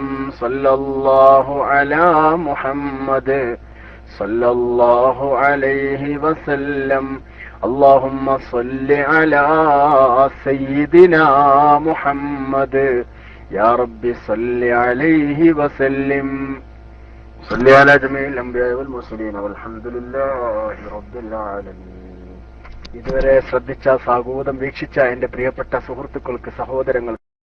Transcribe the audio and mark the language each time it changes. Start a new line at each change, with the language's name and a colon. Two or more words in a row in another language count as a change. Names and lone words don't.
Arabic: صلى الله على محمد صلى الله عليه وسلم. اللهم صل على سيدنا محمد يا رب صل عليه وسلم. صل على جميع الأنبياء والمرسلين والحمد لله رب العالمين.
Malayalam: ഇതുവരെ ശ്രദ്ധിച്ച, സാഗൂതം വീക്ഷിച്ച എന്റെ പ്രിയപ്പെട്ട സുഹൃത്തുക്കൾക്ക്, സഹോദരങ്ങൾക്ക്